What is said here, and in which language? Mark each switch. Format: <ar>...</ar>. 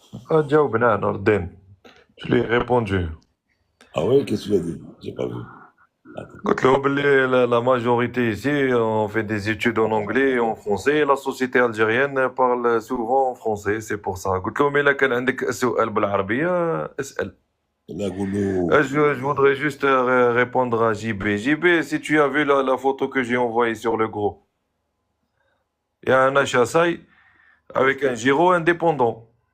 <ar>جاوبنا نور الدين.</ar> <fr>Je lui ai répondu. Ah ouais, qu'est-ce que tu as dit? J'ai pas vu.</fr> <ar>قلت له باللي</ar> <fr>la majorité ici, on fait des études en anglais et en français. La société algérienne parle souvent en français, c'est pour ça.</fr> <ar>قلت له mais إلا كان عندك سؤال بالعربية اسأل.</ar> <fr>Là, Goulou, Je voudrais juste répondre à JB. JB, si tu as vu la photo que j'ai envoyée sur le groupe, il y a un HSI avec un gyro indépendant.</fr>